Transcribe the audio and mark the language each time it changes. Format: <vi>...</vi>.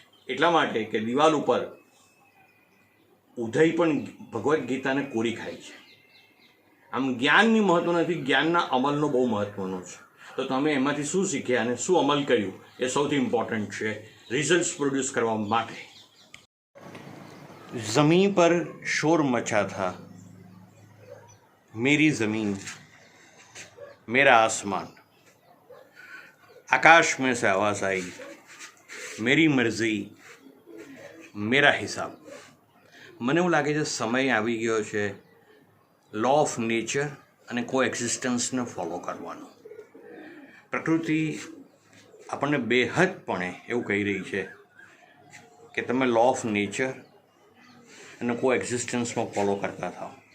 <gu>એટલા માટે કે દિવાલ ઉપર ઉધઈ પણ ભગવદ્ ગીતાને કોરી ખાય છે. આમ જ્ઞાનની મહત્ત્વ નથી, જ્ઞાનના અમલનો બહુ મહત્ત્વનો છે. તો તમે એમાંથી શું શીખ્યા અને શું અમલ કર્યું એ સૌથી ઇમ્પોર્ટન્ટ છે રિઝલ્ટ્સ પ્રોડ્યુસ કરવા માટે.</gu> <hi>ज़मीं पर शोर मचा था, मेरी ज़मीन मेरा आसमान, आकाश में से आवाज़ आई, मेरी मर्जी मेरा हिसाब.</hi> <gu>મને એવું લાગે છે સમય આવી ગયો છે લો ઓફ નેચર અને કો એક્ઝિસ્ટન્સને ફોલો કરવાનો. પ્રકૃતિ આપણને બેહદપણે એવું કહી રહી છે કે તમે લો ઓફ નેચર અને કો એક્ઝિસ્ટન્સમાં ફોલો કરતા થાઓ.</gu>